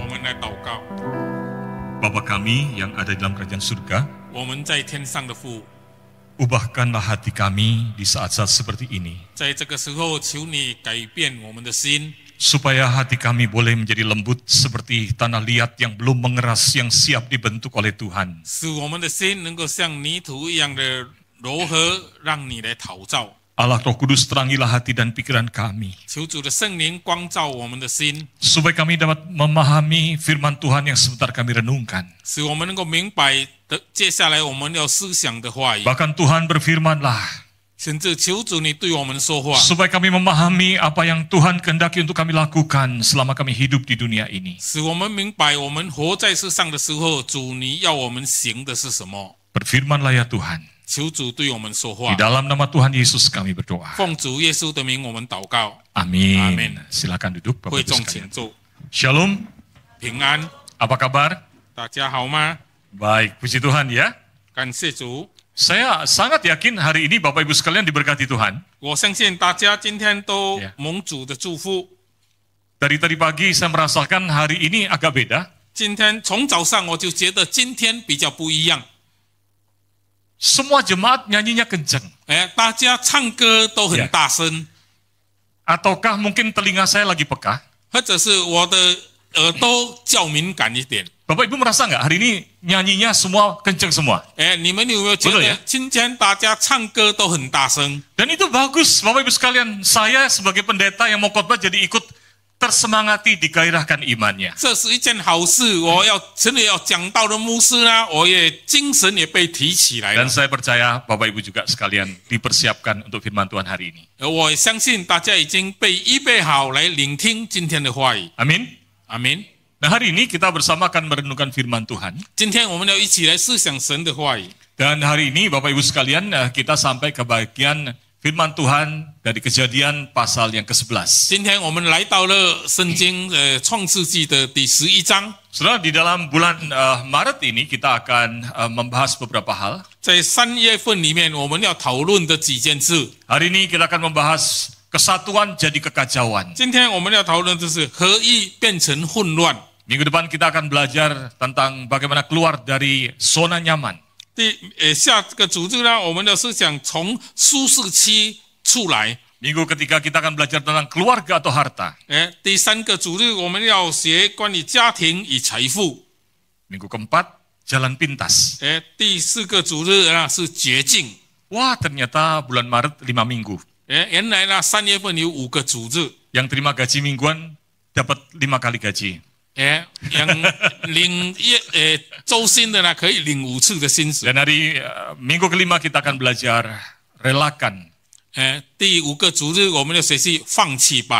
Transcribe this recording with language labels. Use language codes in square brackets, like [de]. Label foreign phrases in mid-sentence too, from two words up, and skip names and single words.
[zh] 来祷告。 [id] Bapa kami yang ada di dalam kerajaan surga, [zh] 我们在天上的父， [id] ubahkanlah hati kami di saat-saat seperti ini, [zh] 在这个时候，求你改变我们的心， [id] supaya hati kami boleh menjadi lembut seperti tanah liat yang belum mengeras, yang siap dibentuk oleh Tuhan. [zh] 使我们的心能够像泥土一样的柔和，让你来陶造。 [id] Allah Roh Kudus, terangilah hati dan pikiran kami, [zh] 求主的圣灵光照我们的心， [id] supaya kami dapat memahami firman Tuhan yang sebentar kami renungkan. [zh] 使我们能够明白的接下来我们要思想的话语。 [id] Bahkan Tuhan berfirmanlah, [zh] 甚至求主你对我们说话， [id] supaya kami memahami apa yang Tuhan kehendaki untuk kami lakukan selama kami hidup di dunia ini. [zh] 使我们明白我们活在世上的时候，主你要我们行的是什么。 [id] Berfirmanlah ya Tuhan. [zh] 求主对我们说话 [id] Di。dalam nama Tuhan Yesus kami berdoa. [zh] 奉主耶稣的名，我们祷告。 [id] Amin. Amin. Silakan duduk Bapak [zh] 会 [id] Ibu [zh] 众 [id] sekalian. [zh] 请坐， [id] Shalom. [zh] 平安， [id] Apa kabar? [zh] 大家好吗？ [id] Baik, puji Tuhan ya. [zh] 感谢主。 [id] Saya sangat yakin hari ini Bapak Ibu sekalian diberkati Tuhan. [zh] 我相信大家今天都 Yeah. 蒙主的祝福。 [id] Dari tadi pagi saya merasakan hari ini agak beda. [zh] 今天从早上我就觉得今天比较不一样。 [id] Semua jemaat nyanyinya kenceng. [zh] 大家唱歌都很 Yeah. 大声， [id] Ataukah mungkin telinga saya lagi peka? [zh] 或者是我的耳朵较敏感一点。 [id] Bapak Ibu merasa nggak hari ini nyanyinya semua kenceng semua? [zh] 你们有没有觉 [id] Betul [zh] 得 [id] ya? [zh] 今天大家唱歌都很大声？ [id] Dan itu bagus Bapak Ibu sekalian. Saya sebagai pendeta yang mau khotbah jadi ikut tersemangati, digairahkan imannya. [zh] 这是一件好事。我要真的要讲道的牧师呢，我也精神也被提起来了 [id] Dan。saya percaya Bapak Ibu juga sekalian dipersiapkan untuk firman Tuhan hari ini. [zh] 我相信大家已经被预备好来聆听今天的话语。 [id] Amin. [zh] 阿门。 [id] Nah hari ini kita bersama akan merenungkan firman Tuhan. [zh] 今天我们要一起来思想神的话语。 [id] Dan hari ini Bapak Ibu sekalian kita sampai ke bagian firman Tuhan dari Kejadian pasal yang ke-11. [zh] 今天我们来到了圣经创世纪的第11章。 [id] Saudara, di dalam bulan Maret ini kita akan membahas beberapa hal. [zh] 在3月份里面，我们要讨论的几件事。 [id] Hari ini kita akan membahas kesatuan jadi kekacauan. [zh] 今天我们要讨论的是合一变成混乱。 [id] Minggu depan kita akan belajar tentang bagaimana keluar dari zona nyaman. [zh] 下个主日呢，我们要思想从舒适区出来。 [id] Minggu ketiga kita akan belajar tentang keluarga atau harta. [zh] 第3个主日我们要学关于家庭与财富。 [id] Minggu keempat, jalan pintas. [zh] 第4个主日呢是绝境。 [id] Wah, ternyata bulan Maret 5 minggu. [zh] 原来呢3月份有5个主日。 [id] Yang terima gaji mingguan dapat 5 kali gaji. [zh] yang 领周薪的呢可以领5次的薪水。 [id] Dan hari minggu kelima kita akan belajar relakan. [zh] 第5个主日我们要学习放弃吧。